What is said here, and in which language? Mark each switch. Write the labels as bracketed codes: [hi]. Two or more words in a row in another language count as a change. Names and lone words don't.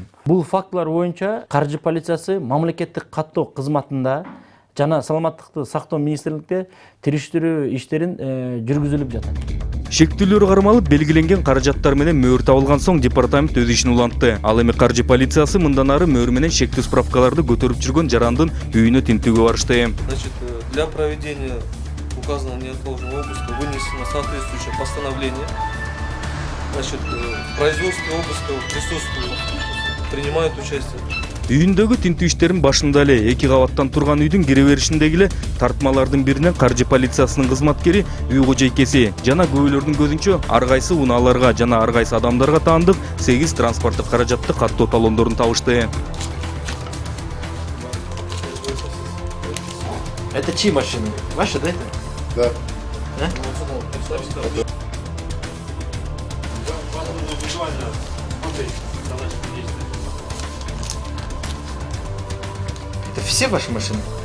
[ky] Бул фактылар боюнча каржы полициясы мамлекеттик каттоо кызматында жана саламаттыкты сактоо министрликте териштирүү иштерин жүргүзүлүп жатат. Шектүүлөр кармалып белгиленген каражаттар менен мөөр табылган соң департамент өз ишин улантты. Ал эми каржы полициясы мындан ары мөөр менен шектүү справкаларды көтөрүп жүргөн жарандын үйүнө тинтүүгө барышты. [ru] Значит, для проведения указанного неотложного обыска вынесено соответствующее постановление. Значит, в производстве обыска присутствуют, принимают участие. [ky] Үйүндөгү тинтүү иштерин башында эле 2 кабаттан турган үйдүн кире беришиндеги эле тартмалардын биринен каржы полициясынын кызматкери үй кожойкеси жана күбөлөрдүн көзүнчө ар кайсы унааларга жана ар кайсы адамдарга таандык 8 транспорттук каражатты каттоо талондорун табышты. [ru] Это чьи машины? Ваши, да? Да. Это все ваши машины?